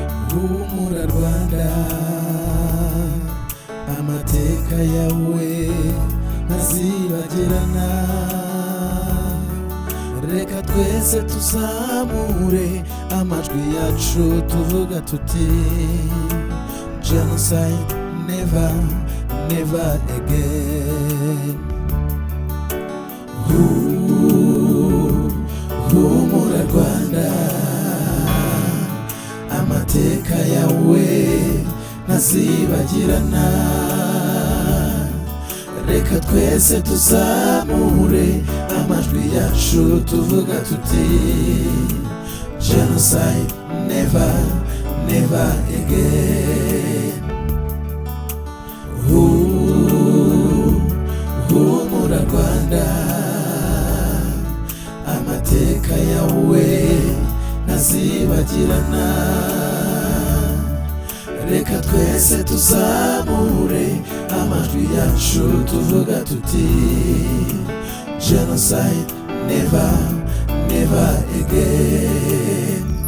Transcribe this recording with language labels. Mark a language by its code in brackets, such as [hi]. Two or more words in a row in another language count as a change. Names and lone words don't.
[rw] Humura Rwanda, amateka yawe ntazibagirana. Reka twese tuzamure amajwi yacu tuvuga tuti, [en] "Genocide never, never again." [rw] Hu-, humura Rwanda, amateka yawe ntazibagirana. Reka twese tuzamure amajwi yacu tuvuga tuti, [en] "Genocide never, never again." [rw] Hu-, humura Rwanda, amateka yawe ntazibagirana. Reka twese tuzamure amajwi yacu tuvuga tuti, [en] "Genocide never, never again."